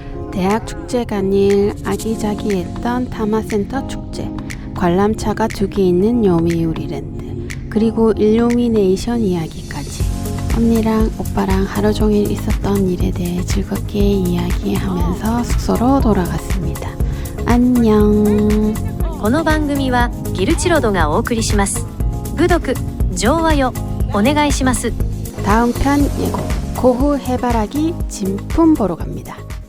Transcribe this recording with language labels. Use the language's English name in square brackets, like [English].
[Korean] 대학 축제가 아닐 아기자기했던 타마센터 축제, 관람차가 2개 있는 요미우리랜드, 그리고 일루미네이션 이야기까지. 언니랑 오빠랑 하루 종일 있었던 일에 대해 즐겁게 이야기하면서 숙소로 돌아갔습니다. 안녕. [Japanese] この番組はギルチロドがお送りします。 [Korean] 구독、좋아요 [Japanese] お願いします。 [Korean] 다음 편 예고. 고흐 해바라기 진품 보러 갑니다.